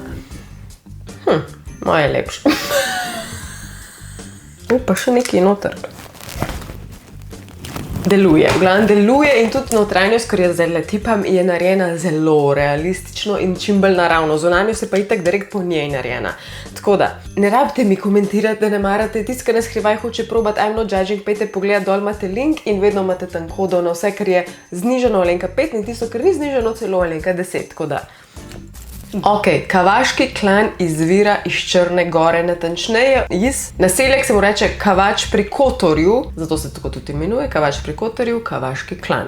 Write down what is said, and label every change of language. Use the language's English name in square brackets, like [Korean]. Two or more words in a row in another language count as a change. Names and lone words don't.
[Slovenian] Moja je lepša. Pa še nekaj noter. Deluje. V glavnem deluje in tudi notranjost, ker je zdaj tipam, je narejena zelo realistično in čim bolj naravno. Zunanjo se pa itak direkt po njej narejena. Tako da, ne rabite mi komentirati, da ne marate. Tisti, ki ne skrivaj hoče probati, [English] I'm not judging, [Slovenian] pejte pogledat, dol imate link in vedno imate tam kodo na vse, kar je znižano Alenka 5 in tisto, kar ni znižano, celo Alenka 10. Tako da. Ok, Kavaški klan izvira iz Črne Gore, natančneje iz naselja, se mu reče Kavač pri Kotorju, zato se tako tudi imenuje, Kavač pri Kotorju, Kavaški klan.